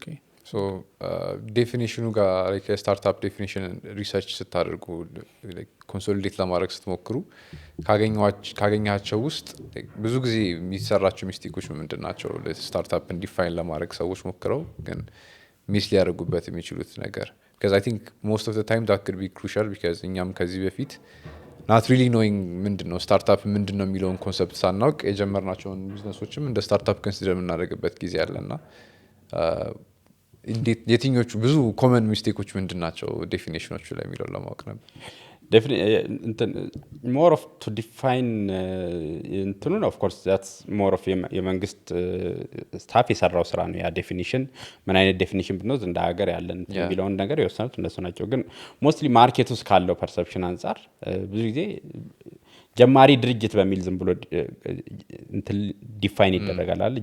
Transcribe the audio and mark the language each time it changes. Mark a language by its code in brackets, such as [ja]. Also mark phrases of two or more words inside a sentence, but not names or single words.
[am] ዴፊኒሽኑ ጋር የስታርታፕ ዴፊኒሽን ሪሰርች ስታደርጉ ኮንሶሊዴት ለማድረግ ስትሞክሩ ካገኛቸው ውስጥ ብዙ ጊዜ የሚሰራቸው ሚስቴኮች ምንድን ናቸው? ስታርታፕን ዲፋይን ለማድረግ ሰዎች ሞክረው ግን ሚስ ሊያደርጉበት የሚችሉት ነገር [en] because I think most of the time that could be crucial because [am] እኛም ከዚህ በፊት [en] not really knowing [am] ምንድን ነው ስታርታፕ ምንድን ነው የሚለውን ኮንሰፕት ሳናውቅ የጀመርናቸውን ቢዝነሶችም እንደ ስታርታፕ ኮንሲደር የምናደርግበት ጊዜ አለና የትኞቹ ብዙ [en] common mistakes [am] ምንድን ናቸው ዴፊኒሽኖቹ ላይ የሚለውን ለማወቅ ነበር። [en] more of to define [am] እንትኑን [en] of course that's more of [am] የመንግስት ስታፍ የሰራው ስራ ነው። ያ ዴፊኒሽን ምን አይነት ዴፊኒሽን ብንወስድ እንደ ሀገር ያለን የሚለውን ነገር የወሰኑት እነሱ ናቸው። ግን ሞስትሊ ማርኬት ውስጥ ካለው ፐርሰፕሽን አንጻር ብዙ ጊዜ ጀማሪ ድርጅት በሚል ዝም ብሎ እንትን ዲፋይን ይደረጋል አይደል?